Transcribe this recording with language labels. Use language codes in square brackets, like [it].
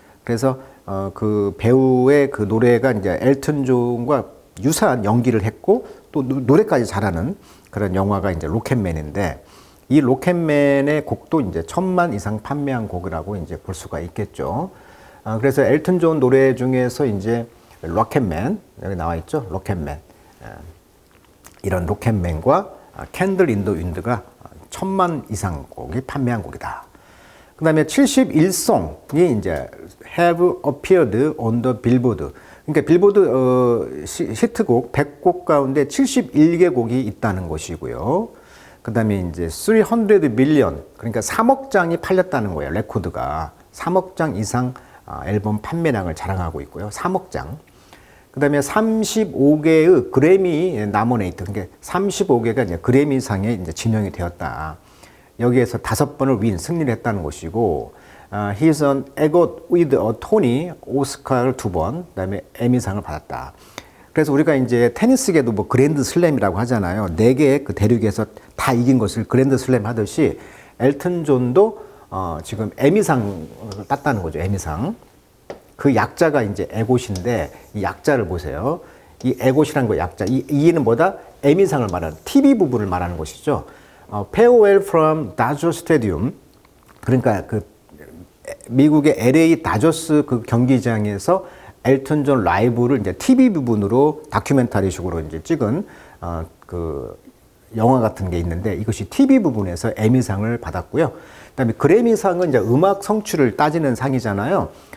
[ko] 그래서 그 배우의 그 노래가 이제 엘튼 존과 유사한 연기를 했고, 또 노래까지 잘하는 그런 영화가 이제 로켓맨인데, 이 로켓맨의 곡도 이제 1000만 이상 판매한 곡이라고 이제 볼 수가 있겠죠. 그래서 엘튼 존 노래 중에서 이제 로켓맨, 여기 나와 있죠. 로켓맨. 이런 로켓맨과 캔들 인 더 윈드가 1000만 이상 곡이 판매한 곡이다. 그 다음에 71송이 이제 [en] have appeared on the billboard. [ko] 그러니까 빌보드 히트곡 100곡 가운데 71개 곡이 있다는 것이고요. 그 다음에 이제 300 밀리언, 그러니까 3억 장이 팔렸다는 거예요. 레코드가 3억 장 이상 앨범 판매량을 자랑하고 있고요. 3억 장. 그다음에 35개의 그래미 나모네이트, 그러니까 35개가 이제 그래미상에 이제 지명이 되었다. 여기에서 5번을 승리를 했다는 것이고, [en] He's an EGOT with a Tony, [ko] 오스카를 2번, 그다음에 에미상을 받았다. 그래서 우리가 이제 테니스계도 뭐 그랜드 슬램이라고 하잖아요. 4개의 그 대륙에서 다 이긴 것을 그랜드 슬램 하듯이 엘튼 존도 지금 에미상을 땄다는 거죠. 에미상. 그 약자가 이제 에곳인데 이 약자를 보세요. 이 에곳이라는 거 약자. 이는 뭐다? 에미상을 말하는 TV 부분을 말하는 것이죠. [en] Farewell from Dodger Stadium. [ko] 그러니까 그 미국의 LA 다저스 그 경기장에서 엘튼 존 라이브를 이제 TV 부분으로 다큐멘터리식으로 이제 찍은 그 영화 같은 게 있는데 이것이 TV 부분에서 에미상을 받았고요. 그다음에 그래미상은 이제 음악 성취를 따지는 상이잖아요.